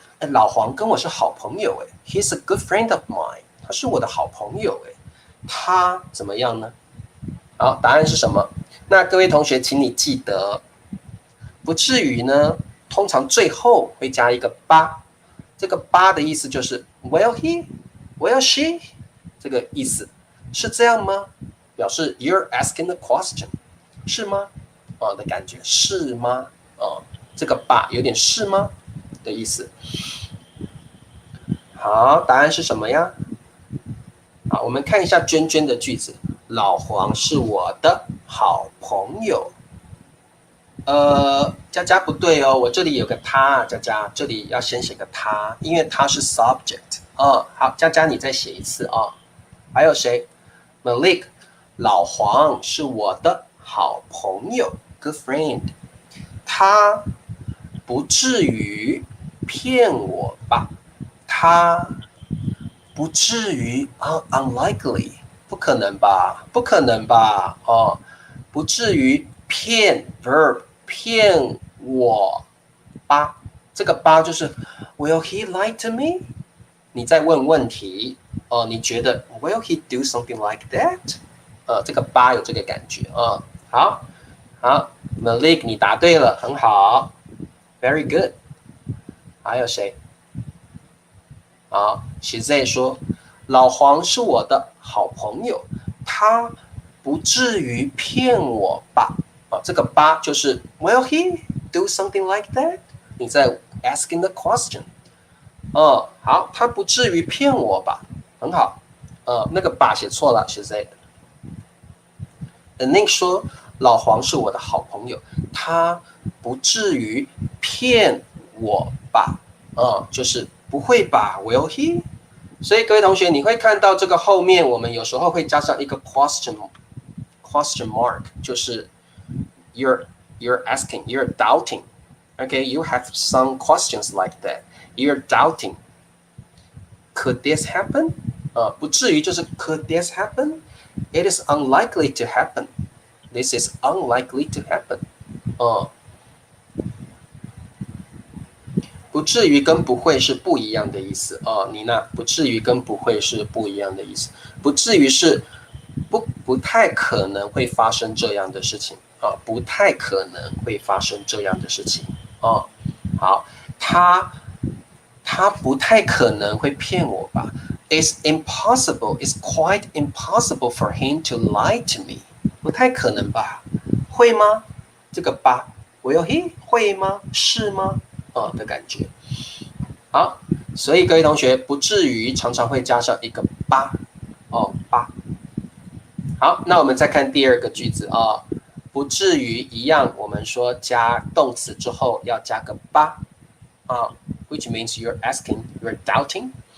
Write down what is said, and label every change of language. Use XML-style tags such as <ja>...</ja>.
<zh>老黄跟我是好朋友，</zh> <en>he's a good friend of mine，</en> <zh>他是我的好朋友他怎么样呢？好，答案是什么？那各位同学，请你记得，不至于呢，通常最后会加一个吧，这个吧的意思就是</zh> <en>will he, will she</en> <zh>这个意思，是这样吗？表示</zh> <en>you're asking a question，</en> <zh>是吗？的感觉是吗？这个吧有点是吗的意思。好，答案是什么呀？好，我们看一下娟娟的句子。老黄是我的好朋友。佳佳不对哦，我这里有个他，佳佳这里要先写个他，因为他是 subject 好，佳佳你再写一次啊。还有谁 ？Malik， 老黄是我的好朋友 ，</zh> <en>good friend。</en> <zh>他不至于骗我吧？他不至于unlikely， 不可能吧？不可能吧？不至于骗 verb 骗我吧？这个吧就是</zh> <en>Will he lie to me？</en> <zh>你在问问题你觉得</zh> <en>Will he do something like that？</en> <zh>这个吧有这个感觉好，Malik 你答对了，很好 ，</zh> <en>very good。</en> <zh>还有谁？ Shizay 说，老黄是我的好朋友，他不至于骗我吧？这个吧就是</zh> <en>Will he do something like that？</en> <zh>你在</zh> <en>asking the question。</en> <zh>好，他不至于骗我吧？很好。那个吧写错了，Shizay。Nick 说，老黄是我的好朋友，他不至于骗我吧？就是不会吧 ？</zh> <en>Will he？</en> <zh>所以各位同学，你会看到这个后面，我们有时候会加上一个 question mark， 就是</zh> <en>you're asking, you're doubting. Okay, you have some questions like that. You're doubting. Could this happen?</en> <zh>不至于就是</zh> <en>could this happen? It is unlikely to happen. This is unlikely to happen.</en> <zh>不至于跟不会是不一样的意思妮娜，不至于跟不会是不一样的意思。不至于是不太可能会发生这样的事情不太可能会发生这样的事情好，他不太可能会骗我吧 ？</zh> <en>It's impossible. It's quite impossible for him to lie to me.</en> <zh>不太可能吧？会吗？这个吧 ，</zh> <en>Will he</en> <zh>会吗？是吗？的感觉。好，所以各位同学不至于常常会加上一个吧吧。好，那我们再看第二个句子不至于一样，我们说加动词之后要加个吧</zh> <en>which means you're asking, you're doubting.</en>